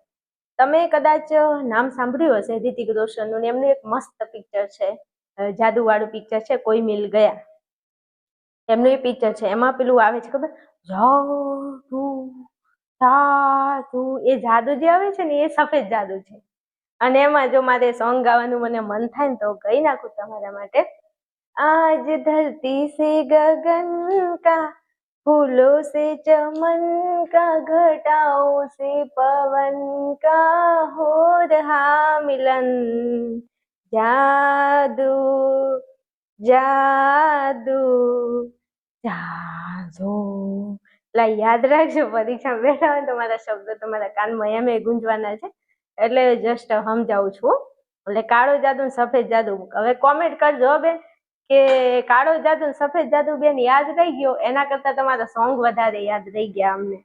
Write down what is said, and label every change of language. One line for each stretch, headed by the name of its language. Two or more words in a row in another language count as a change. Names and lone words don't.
Gujarati: તમે કદાચ નામ સાંભળ્યું હશે રિતિક રોશનનું, એમનું એક મસ્ત પિક્ચર છે, જાદુવાળું પિક્ચર છે, કોઈ મિલ ગયા. એમનું એ પિક્ચર છે, એમાં પેલું આવે છે ખબર? જાદુ જાદુ. એ જાદુ જે આવે છે ને એ સફેદ જાદુ છે. અને એમાં જો મારે સોંગ ગાવાનું મને મન થાય ને તો કહી નાખું તમારા માટે.
Hindi: आज धरती से गगन का, फूलों से चमन का, घटाओं से पवन का हो रहा मिलन, जादू जादू जादू.
Gujarati: એટલે યાદ રાખજો, પરીક્ષા બેઠા હોય તો મારા શબ્દો તમારા કાનમાં એમ ગુંજવાના છે, એટલે જસ્ટ સમજાવું છું. એટલે કાળો જાદુ સફેદ જાદુ. હવે કોમેન્ટ કરજો બેન કે કાળો જાદુ સફેદ જાદુ બેન યાદ રહી ગયો, એના કરતા તમારા સોંગ વધારે યાદ રહી ગયા અમને.